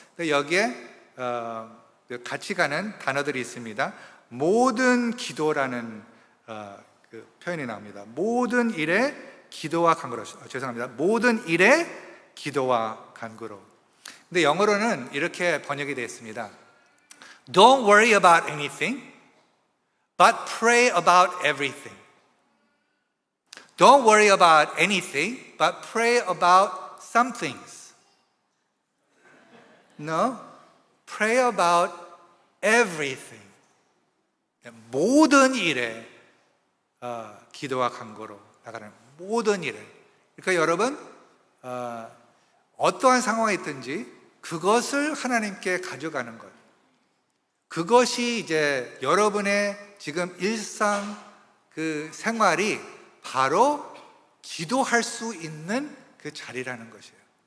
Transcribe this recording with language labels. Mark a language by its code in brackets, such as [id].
[ko] 여기에 같이 가는 단어들이 있습니다. 모든 기도라는 그 표현이 나옵니다. 모든 일에 기도와 간구로. 죄송합니다. 모든 일에 기도와 간구로. 근데 영어로는 이렇게 번역이 되어 있습니다. [en] Don't worry about anything, but pray about everything. Don't worry about anything, but pray about some things. No, pray about everything. [ko] 모든 일에 기도와 간구로 나가는 모든 일에. 그러니까 여러분 어떠한 상황이 있든지 그것을 하나님께 가져가는 것. 그것이 이제 여러분의 지금 일상 그 생활이 바로 기도할 수 있는 그 자리라는 것이에요.